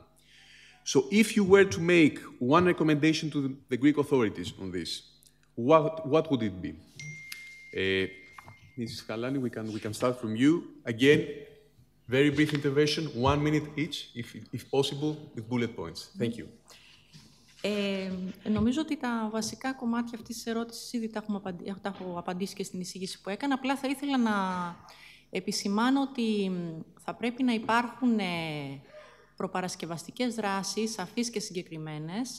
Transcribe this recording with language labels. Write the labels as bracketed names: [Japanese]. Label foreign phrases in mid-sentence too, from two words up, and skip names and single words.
[English] So if you were to make one recommendation to the Greek authorities on this, what would it be? Mrs. Kalani, we can start from you. Again, very brief intervention, 1 minute each, if possible, with bullet points. Thank you. [Greek] Νομίζω ότι τα βασικά κομμάτια αυτής της ερώτησης ήδη τα έχω απαντήσει και στην εισήγηση που έκανα. Απλά θα ήθελα να επισημάνω ότι θα πρέπει να υπάρχουν προπαρασκευαστικές δράσεις, σαφείς και συγκεκριμένες.